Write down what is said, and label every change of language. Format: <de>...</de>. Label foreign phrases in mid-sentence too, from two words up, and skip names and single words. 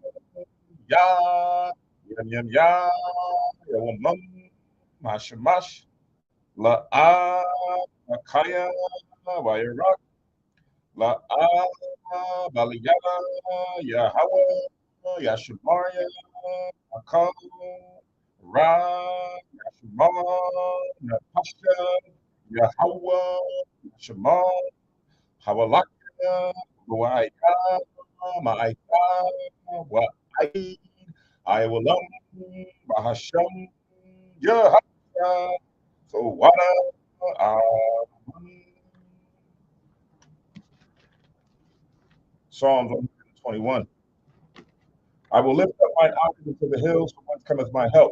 <en>Ya, Yam, Ya, Yawamam, Mashamash, La'a, Makaya, Wairak, La'a, Baliyana, Yahweh, Yashimaya, Akal, Ra, Yashimah, Natasha, Yahweh, Yashimah, Hawalaka, Wa'aika, Ma'aika, Wa'ai, I will Bahasham Yahya. So what Psalms 121. I will lift up mine eyes into the hills, from whence cometh my help.</en>